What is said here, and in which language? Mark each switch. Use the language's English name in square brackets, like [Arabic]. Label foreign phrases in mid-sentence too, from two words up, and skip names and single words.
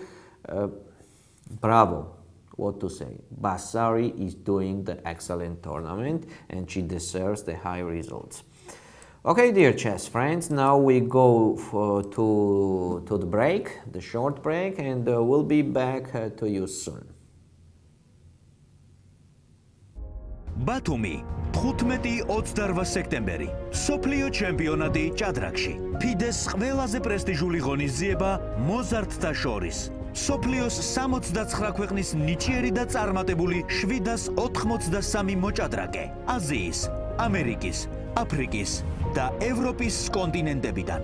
[English] Bravo. What to say? Basari is doing the excellent tournament and she deserves the high results. Okay, dear chess friends, now we go to the break, the short break, and we'll be back to you soon. [Georgian] ბათუმი 15-28 სექტემბერი სოფლიო ჩემპიონატი ჭადრაკში ფიდეს ყველაზე პრესტიჟული ღონისძიება მოზარდთა შორის სოფლიოს 69 ქვეყნის ნიჭიერი და წარმატებული 783 მოჭადრაკე აზიის, ამერიკის, აფრიკის და ევროპის კონტინენტებიდან.